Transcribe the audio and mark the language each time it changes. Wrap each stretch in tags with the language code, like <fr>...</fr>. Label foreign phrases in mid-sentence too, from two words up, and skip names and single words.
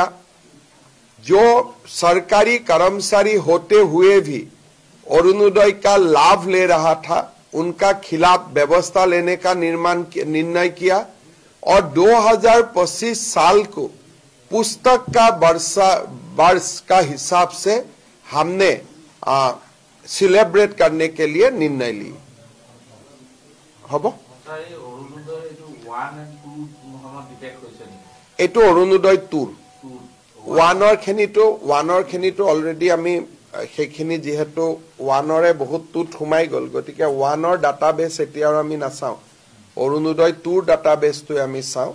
<hi>जो सरकारी कर्मचारी होते हुए भी अरुणोदय का लाभ ले रहा था, उनका खिलाफ व्यवस्था लेने का निर्णय किया। और 2025 साल को पुस्तक का वर्ष का हिसाब से हमने सेलिब्रेट करने के लिए निर्णय ली।</hi> <as>এইটো অৰুণোদয় টুৰ ওৱানৰ খিনিটো অলৰেডি আমি সেইখিনি যিহেতু ওৱানৰে বহুত টুত সোমাই গ'ল, গতিকে ওৱানৰ ডাটাবেছ এতিয়া আৰু আমি নাচাওঁ, অৰুণোদয় টুৰ ডাটাবেছটো আমি চাওঁ।</as>